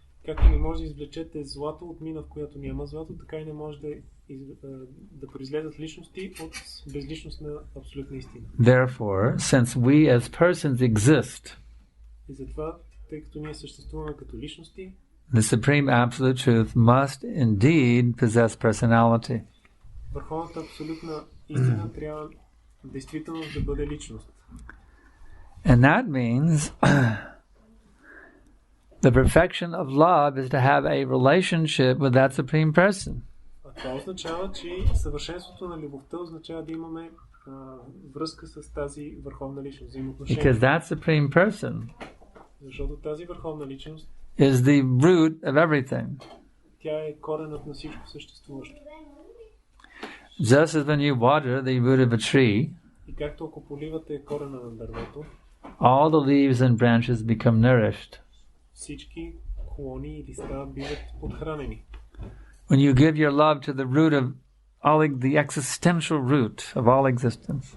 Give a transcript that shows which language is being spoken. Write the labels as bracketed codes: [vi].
[bg] Както не може да извлечете злато от мина, в която няма злато, така и не може да произлезат личности от безличност на абсолютна истина. [en] Therefore, since we as persons exist, [bg] И затова, тъй като ние съществуваме като личности, [en] the supreme absolute truth must indeed possess personality. [bg] върховната абсолютна истина трябва действително да бъде личност. [en] And that means the perfection of love is to have a relationship with that supreme person. [bg] А това означава, че съвършенството на любовта означава да имаме връзка с тази върховна личност, взаимоотношение. [en] Because that supreme person [bg] Защото тази върховна личност, [en] is the root of everything. [bg] тя е коренът на всичко съществуващо. [en] Just as when you water the root of a tree, [bg] И както ако поливате корена на дървето, [en] all the leaves and branches become nourished. [bg] всички клони и листа биват подхранени. [en] When you give your love to the root of all the existential root of all existence,